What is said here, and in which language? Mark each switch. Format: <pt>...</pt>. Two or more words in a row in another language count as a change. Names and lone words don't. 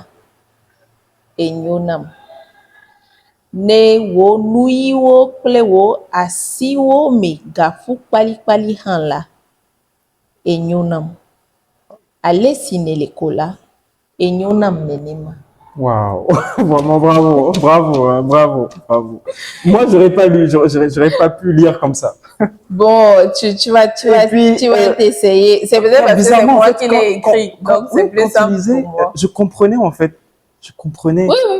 <ee>Enyonam. Ne wo nuiwo kple wo asiwo me gafu kpali han la. Enyonam. Alesi nelekola. Enyonam nenema.</ee> <fr>Waouh, vraiment bravo, bravo, hein, bravo, bravo. Moi, j'aurais pas lu, j'aurais pas pu lire comme ça. Bon, tu vas t'essayer. C'est peut-être parce que c'est Bizarrement, en moi fait, qui l'ai écrit, donc c'est oui, plus quand tu simple lisais, pour moi. je comprenais en fait. Oui, oui,</fr>